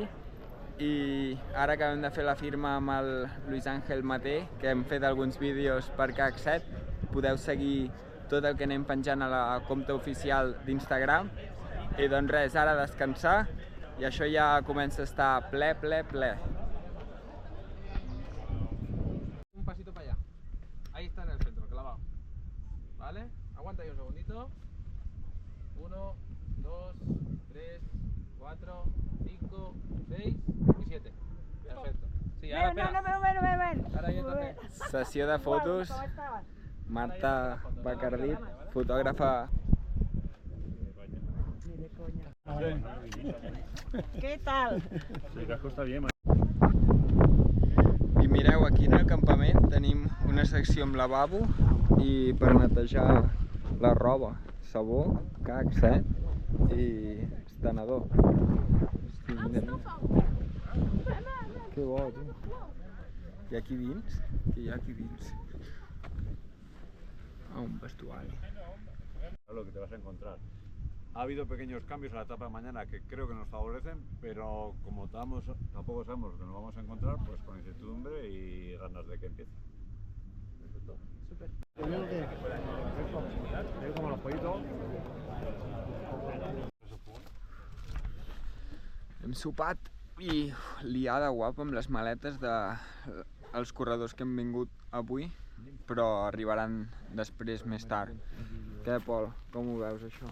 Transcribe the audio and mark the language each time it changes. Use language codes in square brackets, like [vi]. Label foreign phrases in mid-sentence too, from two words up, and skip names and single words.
[ca] I ara acabem de fer la firma amb el Luis Ángel Maté, que hem fet alguns vídeos per CAC7. Podeu seguir tot el que anem penjant a la compte oficial d'Instagram. I doncs res, ara descansar, i això ja comença a estar ple. [es] Un pasito para allá. Ahí está en el centro, clavado. ¿Vale? Aguanta ahí un segundito. 1, 2, 3, 4, 5, 6 y 7. Perfecto. Sí, ahora espera. Ven. Ahora ya entonces. [ca] Sessió de fotos. Marta Bacardí, fotògrafa. [es] ¿Qué tal? El casco está bien. [ca] I mireu, aquí en el campament tenim una secció amb lavabo i per netejar la roba, sabó, CAC7 i estenedor. Hosti, mira. Que bo, tu. I aquí dins? Què hi ha aquí dins? Un vestuari. [es] Lo que te vas a encontrar. Ha habido pequeños cambios en la etapa de mañana que creo que nos favorecen, pero como tampoco sabemos lo que nos vamos a encontrar, pues con incertidumbre y ganas de que empiece. Súper. Como los pollitos. [ca] Hem sopat i liada guapa amb les maletes dels corredors que hem vingut avui, però arribaran després més tard. Què, Pol? Com ho veus, això?